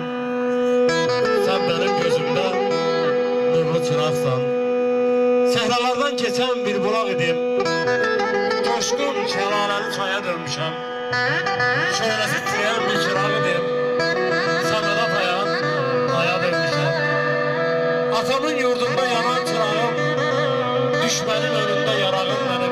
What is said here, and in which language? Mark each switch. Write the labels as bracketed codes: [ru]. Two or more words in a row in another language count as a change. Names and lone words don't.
[tr] Sen benim gözümde nurlu çıraqsan. [az] Sehralardan geçen bir bulaq idim. Coşkun şəlaləni çaya dönmüşəm. Şöhrəsi titrəyən bir çıraq idim. Səmədə tayan aya dönmüşəm. Atamın yurdunda yanan çırağım, düşmənin önündə yarağım benim.